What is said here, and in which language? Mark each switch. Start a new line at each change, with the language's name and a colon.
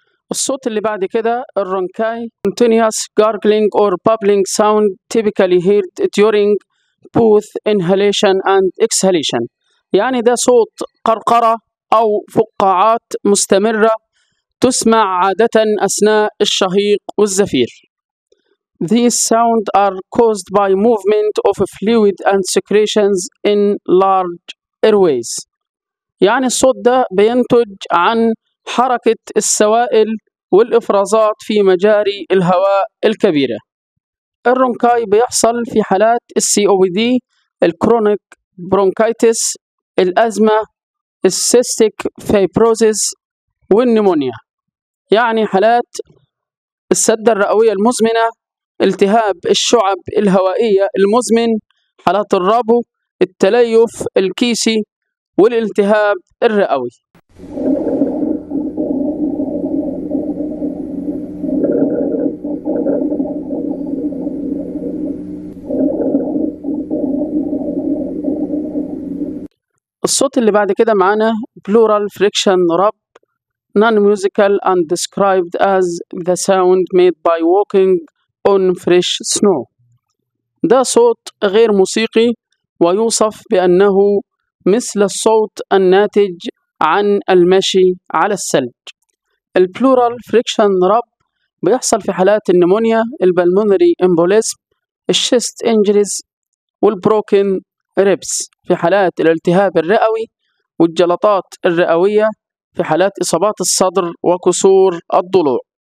Arabic: الصوت اللي بعد كده الرونكاي
English: continuous gargling or bubbling sound typically heard during both inhalation and exhalation،
Arabic: يعني ده صوت قرقرة أو فقاعات مستمرة تسمع عادة أثناء الشهيق والزفير.
English: These sounds are caused by movement of fluid and secretions in large airways،
Arabic: يعني الصوت ده بينتج عن حركة السوائل والإفرازات في مجاري الهواء الكبيرة. الرونكاي بيحصل في حالات COPD، الكرونيك برونكايتس، الأزمة، السيستيك فايبروزيس والنيمونيا، يعني حالات السدة الرئوية المزمنة، التهاب الشعب الهوائية المزمن، حالات الربو، التليف الكيسي والالتهاب الرئوي. الصوت اللي بعد كده معانا
English: pleural friction rub non-musical and described as the sound made by walking on fresh snow.
Arabic: ده صوت غير موسيقي ويوصف بأنه مثل الصوت الناتج عن المشي على الثلج. البلورال فريكشن رب بيحصل في حالات النمونيا، البلمونري امبوليزم، الشيست انجريز والبروكن ريبس، في حالات الالتهاب الرئوي والجلطات الرئوية، في حالات إصابات الصدر وكسور الضلوع.